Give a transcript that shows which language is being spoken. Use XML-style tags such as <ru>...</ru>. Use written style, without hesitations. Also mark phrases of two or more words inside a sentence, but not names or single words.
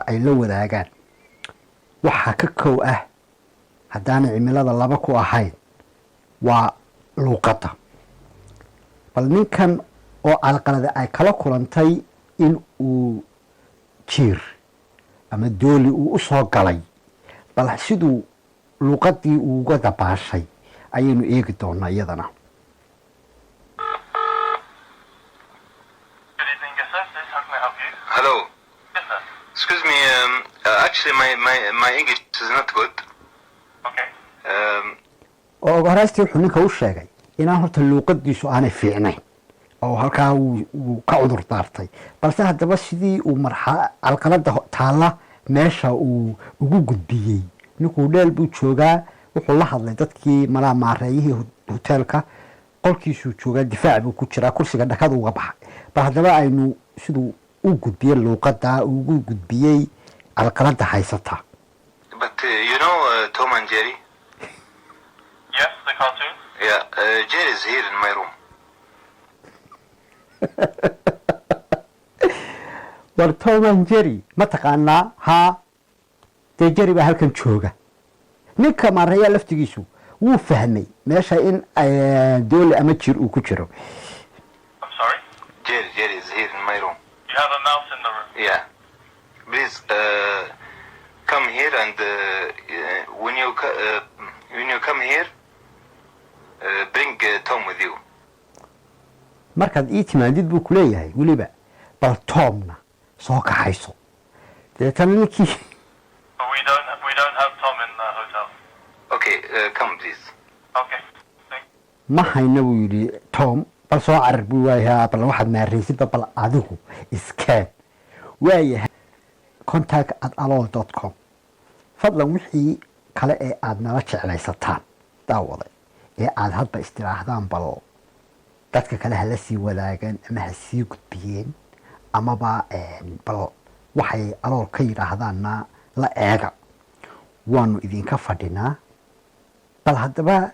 <so>ay la wadaagaan waxaa ka kow ah haddaana cimilada laba ku ahayn waa luuqadda bal ninkan oo calqalada ay kala kulantay in uu jiir ama dooli uu u soo galay bal siduu luuqaddii uga dabaashay ayaynu eegi doonaa iyadana</so> <en>Hello. Yes, sir. Excuse me. Actually, my English is not good. Okay.</en> <so>oo ugu horeystii wuxuu ninka u sheegay inaan horta luuqadiisu aanay fiicnayn oo halkaa uu ka cudur daartay balse haddaba sidii uu calqalada taalla meesha uu ugu gudbiyey ninkuu dheel buu joogaa wuxuu la hadlay dadkii malaa maareeyihii hoteelka qolkiisuu joogaa difaac buu ku jiraa kursiga dhakada uga baxay bal haddaba aynu siduu u gudbiyey luuqada ugu gudbiyey calqalada haysata</so> <en>But you know Tom and Jerry? Yes, the cartoon. Yeah, Jerry is here in my room.</en> <so>war Tom and Jerry ma taqaanaa haa dee Jerry baa halkan jooga ninka maaraya laftigiisu wuu fahmay meesha in doole ama jir uu ku jiro.</so> <en>I'm sorry? Jerry is here in my room. You have a mouse in the room? Yeah. Please come here and when you come here, bring Tom with you.</en> <so>markaad ii timaadid buu ku leeyahay weliba bal Tomna soo kaxayso deetan ninkii</so> <en>But we don't have Tom in the hotel. Okay, come please. Okay. Thank</en> <so>ma hayna buu yidhi Tom bal soo carar buu waayahay bal waxaad maaraysidba bal adigu iskeen waayahay contact@alool.com fadlan wixii kale ee aad nala jeclaysataan daawaday ee aad hadba istiraahdaan bal dadka kale hala sii wadaagan ama ha sii gudbiyeen amaba bal waxay alool ka yidhaahdaanna la eega waanu idinka fadhinaa bal haddaba</so>